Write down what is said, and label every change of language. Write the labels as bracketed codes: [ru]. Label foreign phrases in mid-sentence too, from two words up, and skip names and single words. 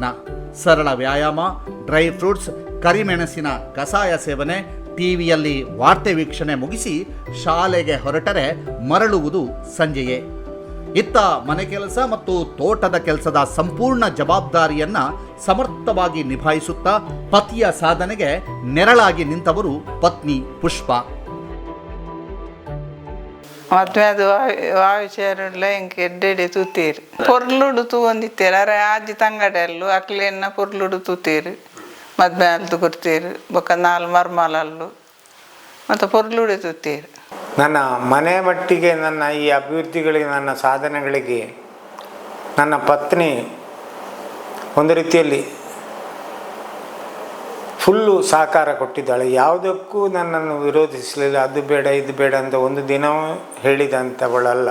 [kn] ಸರಳ ವ್ಯಾಯಾಮ, [en] dry fruits, [kn] ಕರಿಮೆಣಸಿನ ಕಷಾಯ ಸೇವನೆ, ಟಿವಿಯಲ್ಲಿ ವಾರ್ತೆ ವೀಕ್ಷಣೆ ಮುಗಿಸಿ ಶಾಲೆಗೆ ಹೊರಟರೆ ಮರಳುವುದು ಸಂಜೆಯೇ. ಇತ್ತ ಮನೆ ಕೆಲಸ ಮತ್ತು ತೋಟದ ಕೆಲಸದ ಸಂಪೂರ್ಣ ಜವಾಬ್ದಾರಿಯನ್ನ ಸಮರ್ಥವಾಗಿ ನಿಭಾಯಿಸುತ್ತಾ ಪತಿಯ ಸಾಧನೆಗೆ ನೆರಳಾಗಿ ನಿಂತವರು ಪತ್ನಿ ಪುಷ್ಪ. [tcy] ಮದ್ವೆ ಅದು ಆವಿಚಾರಲ್ಲ ಎಂಗೆ ಎಡ್ಡೆಡೆ ತೂತೀರು ಪೊರ್ಲುಡು ತೂವಂದಿತ್ತೇರು ಅರೆ ಆಜಿ ತಂಗಡಲ್ಲು ಅಕ್ಲೆನ್ನ ಪೊರ್ಲುಡು ತೂತೀರು ಮದ್ವೆ ಅಲ್ದು ಕೊಡ್ತೀರು ಬೊಕ್ಕ ನಾಲ್ ಮರ್ಮಲಲ್ಲು ಮತ್ತು ಪೊರ್ಲುಡೆ ತೂತೀರು. [kn] ನನ್ನ ಮನೆ ಮಟ್ಟಿಗೆ ನನ್ನ ಈ ಅಭಿವೃದ್ಧಿಗಳಿಗೆ ನನ್ನ ಸಾಧನೆಗಳಿಗೆ ನನ್ನ ಪತ್ನಿ ಒಂದು ರೀತಿಯಲ್ಲಿ ಫುಲ್ಲು ಸಹಕಾರ ಕೊಟ್ಟಿದ್ದಾಳೆ. ಯಾವುದಕ್ಕೂ ನನ್ನನ್ನು ವಿರೋಧಿಸಲಿಲ್ಲ. ಅದು ಬೇಡ ಇದು ಬೇಡ ಅಂತ ಒಂದು ದಿನವೂ ಹೇಳಿದಂಥವಳಲ್ಲ.